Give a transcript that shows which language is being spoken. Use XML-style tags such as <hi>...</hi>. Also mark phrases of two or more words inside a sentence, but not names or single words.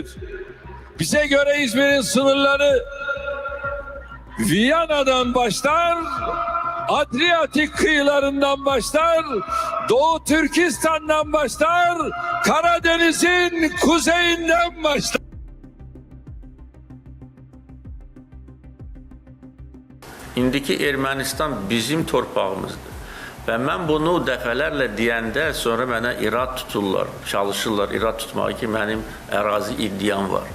<tr>Bize göre İzmir'in sınırları Viyana'dan başlar, Adriyatik kıyılarından başlar, Doğu Türkistan'dan başlar, Karadeniz'in kuzeyinden başlar.</tr> <az>İndiki Ermənistan bizim torpağımızdır. Və mən bunu dəfələrlə deyəndə sonra mənə irad tuturlar, çalışırlar irad tutmağı ki, mənim ərazi iddiam var.</az>